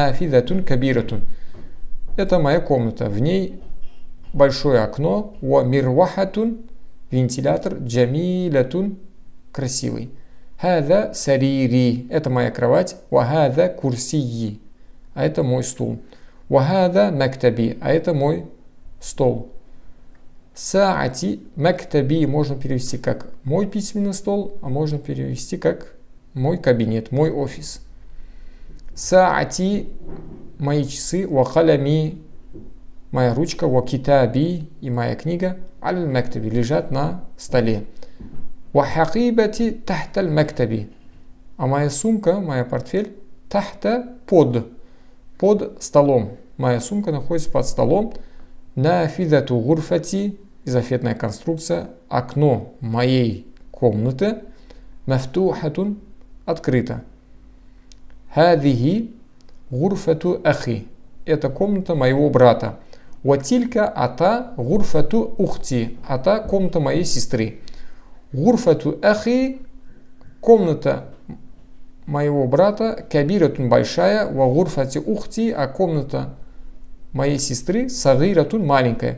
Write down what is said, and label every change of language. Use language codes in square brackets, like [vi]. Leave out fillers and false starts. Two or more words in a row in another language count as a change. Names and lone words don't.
[ar] فيها نافذة كبيرة, [ru] Это моя комната. В ней большое окно. [ar] ومروحة. [ru] Вентилятор. Джамилатун. Красивый. [ar] هذا سريري. [ru] Это моя кровать. [ar] وهذا كرسيي. [ru] А это мой стул. [ar] وهذا مكتبي. [ru] А это мой стол. [ar] ساعتي مكتبي [ru] можно перевести как мой письменный стол, а можно перевести как мой кабинет, мой офис. Саати мои часы, [ar] وقلمي [ru] моя ручка, [ar] وكتابي [ru] и моя книга, [ar] المكتب [ru] лежат на столе. [ar] وحقيبتي تحت المكتب. [ru] А моя сумка, моя портфель, тахта под столом. Моя сумка находится под столом. [ar] نافذة غرفتي, [ru] изофетная конструкция, окно моей комнаты, мафтухатун, открыто. [ar] هذه غرفة أخي, [ru] это комната моего брата. [ar] وتلك هي غرفة أختي, [ru] ата комната моей сестры. [ar] غرفة أخي, [ru] комната моего брата, кабиратун большая, [ar] وغرفة أختي, [ru] а комната моей сестры, сагиратун маленькая.